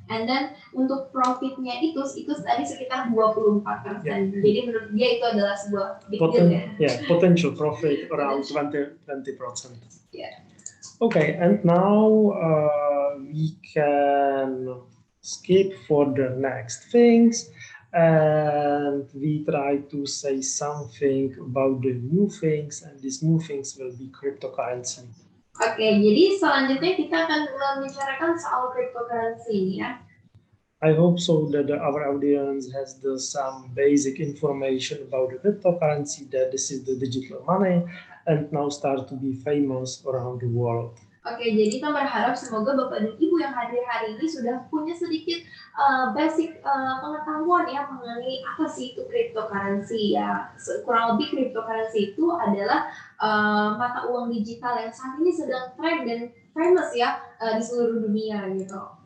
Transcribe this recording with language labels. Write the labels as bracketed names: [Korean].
[English] And then [Indonesian] untuk profitnya itu tadi sekitar 24%. Yeah. Jadi menurut dia itu adalah sebuah [English] big deal [Indonesian] ya. [English] Yeah, potential profit around 20%. Yeah. Okay, and now we can skip for the next things, and we try to say something about the new things, and these new things will be cryptocurrency. [Indonesian] Oke, jadi selanjutnya kita akan membicarakan soal cryptocurrency ya. [English] I hope so that our audience has some basic information about the cryptocurrency, that this is the digital money, and now start to be famous around the world. [Indonesian] Oke, jadi kita berharap semoga Bapak dan Ibu yang hadir hari ini sudah punya sedikit basic pengetahuan ya mengenai apa sih itu cryptocurrency ya. Kurang lebih cryptocurrency itu adalah mata uang digital yang saat ini sedang trend dan famous ya di seluruh dunia gitu.